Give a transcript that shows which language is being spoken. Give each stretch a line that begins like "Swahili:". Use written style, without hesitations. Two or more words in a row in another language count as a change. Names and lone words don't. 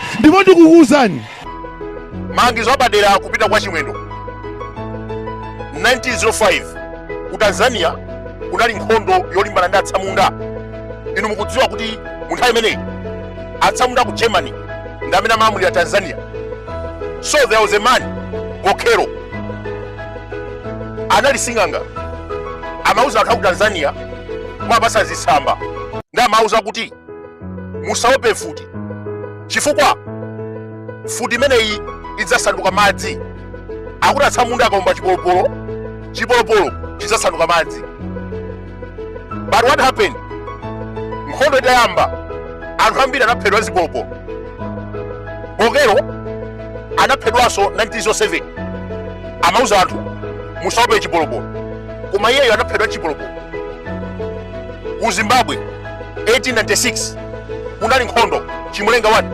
Nyanja: Ndipo ndikukuwuzani mangizo abadera kupita kwa chimwendo. 1905 ku Tanzania kunali nkhondo yolimbana ndi Atsamunda. Inu mukudziwa kuti munthawi imeneyi Atsamunda ku Germany ndi amene amalamulira Tanzania.
English: So there was a man
Nyanja: Bokero anali sing'anga, amauza anthu aku Tanzania mwapasa zitsamba, ndi amauza kuti musaope futi chifukwa futi imeneyi idzasanduka madzi. Akuti Atsamunda akaomba chipolopolo, chipolopolo chidzasanduka madzi.
English: But what happened?
Nyanja: Nkhondo itayamba anthu ambiri anaphedwa zipolopolo. Bokero anaphedwanso 1907, amauza anthu musaope chipolopolo, koma iyeyo anaphedwa chipolopolo. Ku Zimbabwe 1896 kunali nkhondo Chimulenga 1.